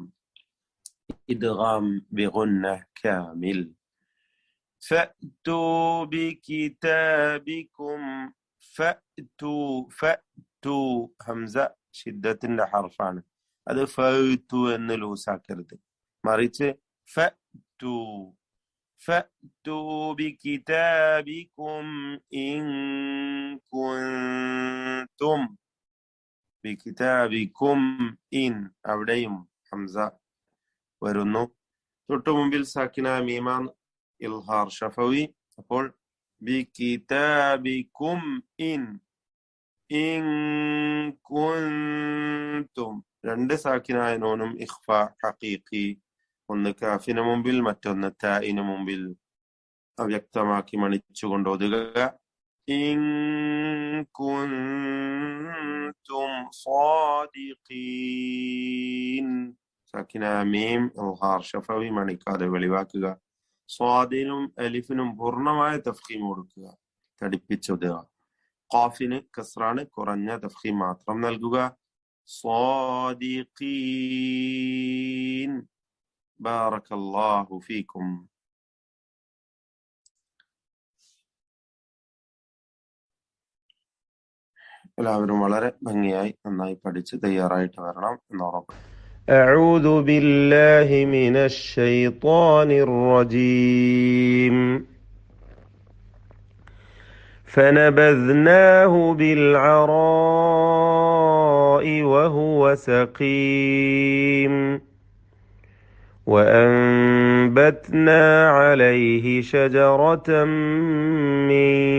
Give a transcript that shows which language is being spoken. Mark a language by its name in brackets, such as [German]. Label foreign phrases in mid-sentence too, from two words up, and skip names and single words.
[Arabic] إدغام بغنة كامل. فأتوا بكتابكم [Malayalam] ഫഅ്തു ഹംസ ഷിദ്ദത്തിന്റെ ഹർഫാണ്. അത് ഫഅ്തു എന്ന് ലൂസാക്കരുത്. മറിച്ച് ഫഅ്തു [Arabic] فأتوا بكتابكم إن كنتم بكتابكم إن [Malayalam] അവിടെയും ഹംസ വരുന്നു. തൊട്ടു മുമ്പിൽ [Arabic] ساكنة ميم إظهار شفوي. [Malayalam] അപ്പോൾ [Arabic] بكتابكم إن كنتم [Malayalam] രണ്ട് സാക്കിനായ നൂനും [Arabic] إخفاء حقيقي. [Malayalam] ഒന്ന് കാഫിന് മുമ്പിൽ, മറ്റൊന്ന് താഇന് മുമ്പിൽ അവ്യക്തമാക്കി മണിച്ചുകൊണ്ട് ഓതുക. [Arabic] إن كنتم صادقين. ساكنة ميم إظهار شفوي [Malayalam] മണിക്കാതെ വെളിവാക്കുക. സ്വാദിനും അലിഫിനും പൂർണ്ണമായ തഫ്ഖീം കൊടുക്കുക, തടിപ്പിച്ചോതുക. ഖാഫിന് കസ്റാണ്, കുറഞ്ഞ തഫ്ഖീം മാത്രം നൽകുക. സ്വാദിഖീൻ. [Arabic] بارك الله فيكم. [Malayalam] എല്ലാവരും വളരെ ഭംഗിയായി നന്നായി പഠിച്ച് തയ്യാറായിട്ട് വരണം എന്നുറപ്പ്. [Arabic] أعوذ بالله من الشيطان الرجيم. فنبذناه بالعراء وهو سقيم وأنبتنا عليه شجرة من